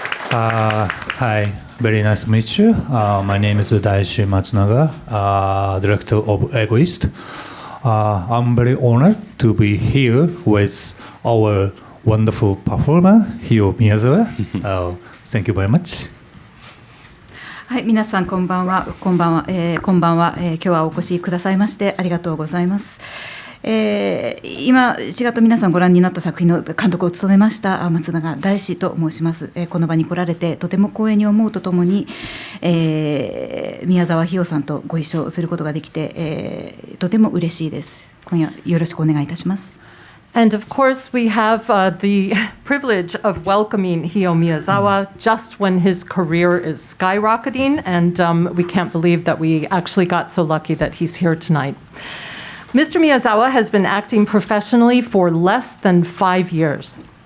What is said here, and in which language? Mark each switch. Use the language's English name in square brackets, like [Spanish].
[English] Hi, very nice to meet you. My name is Daishi Matsunaga, director of Egoist. I'm very honored to be here with our wonderful performer, Hio Miyazawa. Thank you very much. [Japanese] はい、皆さんこんばんは。今日はお越しくださいましてありがとうございます。今4月皆さんご覧になった作品の監督を務めました松永大志と申します。この場に来られてとても光栄に思うとともに、宮沢ひよさんとご一緒することができて、とても嬉しいです。今夜よろしくお願いいたします。 [English] And of course, we have the privilege of welcoming Hio Miyazawa just when his career is skyrocketing, and we can't believe that we actually got so lucky that he's here tonight. Mr. Miyazawa has been acting professionally for less than 5 years.